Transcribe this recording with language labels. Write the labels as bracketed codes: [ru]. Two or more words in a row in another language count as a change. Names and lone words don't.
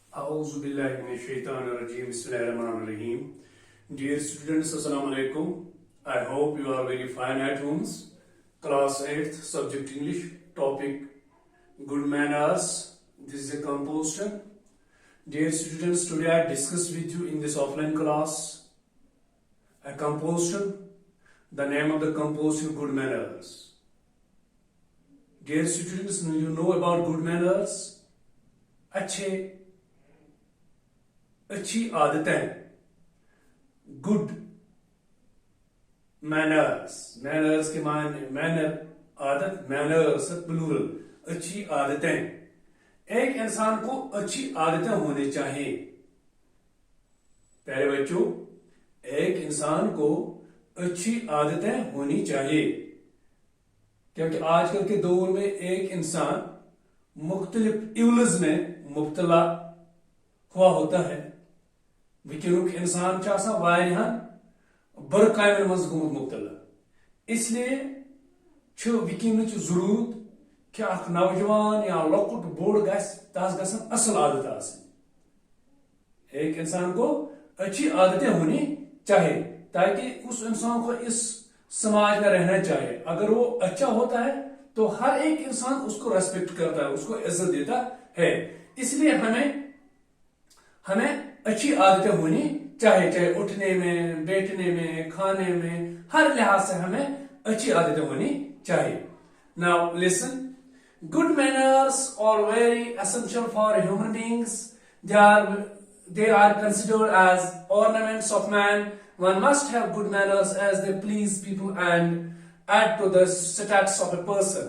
[ar] أعوذ بالله من الشيطان الرجيم. بسم الله الرحمن الرحيم. [en] Dear students, [ar] السلام عليكم. [en] I hope you are very fine at homes. Class 8th, subject English, topic good manners. This is a composition. Dear students, today I discuss with you in this offline class a composition. The name of the composition, good manners. Dear students, you know about good manners. [hi] अच्छी आदतें, [en] good manners, [hi] मैनर्स के माने मैनर आदत, [en] manners plural, [hi] अच्छी आदतें। एक इंसान को अच्छी आदतें होनी चाहिए। प्यारे बच्चों, एक इंसान को अच्छी आदतें होनी चाहिए, क्योंकि आजकल के दौर में एक इंसान मुख्तलिफ इवल्स में मुब्तला हुआ होता है। [ks] वुनकुक इंसान वारियाहन बुर कामन मज गोमुत मुब्तला। इसलिए वुनकुच जरूरत कि अख नौजवान या लकुट बोड़ तस गसन असल आदत आसनी। [hi] एक इंसान को अच्छी आदतें होनी चाहिए ताकि उस इंसान को इस समाज में रहना चाहिए। अगर वो अच्छा होता है तो हर एक इंसान उसको रेस्पेक्ट करता है, उसको इज्जत देता है। इसलिए हमें अच्छी आदतें होनी चाहिए, चाहे उठने में, बैठने में, खाने में, हर लिहाज से हमें अच्छी आदतें होनी चाहिए। [en] Now listen, good manners are very essential for human beings. They are considered as ornaments of man. One must have good manners as they please people and add to the status of a person.